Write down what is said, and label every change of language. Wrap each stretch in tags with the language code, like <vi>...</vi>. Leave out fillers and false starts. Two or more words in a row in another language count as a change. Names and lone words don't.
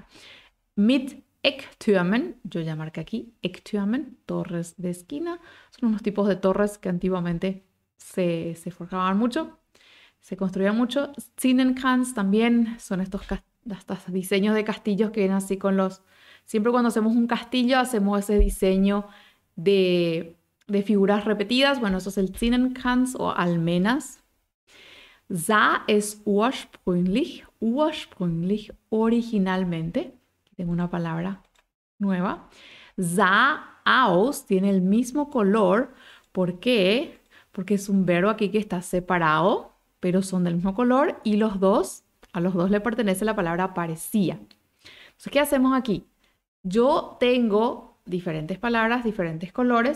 <de>Mit Ecktürmen,</de> <es>yo ya marqué aquí, Ecktürmen, torres de esquina, son unos tipos de torres que antiguamente se forjaban mucho, se construían mucho. Zinnenkranz también son estos diseños de castillos que vienen así con los... Siempre cuando hacemos un castillo hacemos ese diseño de figuras repetidas. Bueno, eso es el Zinnenkranz o almenas.</es> <de>Sah es ursprünglich,</de> <es>originalmente. Aquí tengo una palabra nueva.</es> <de>Sah aus</de> <es>tiene el mismo color. ¿Por qué? Porque es un verbo aquí que está separado, pero son del mismo color y a los dos le pertenece la palabra parecía. Entonces, ¿qué hacemos aquí? Yo tengo diferentes palabras, diferentes colores.</es>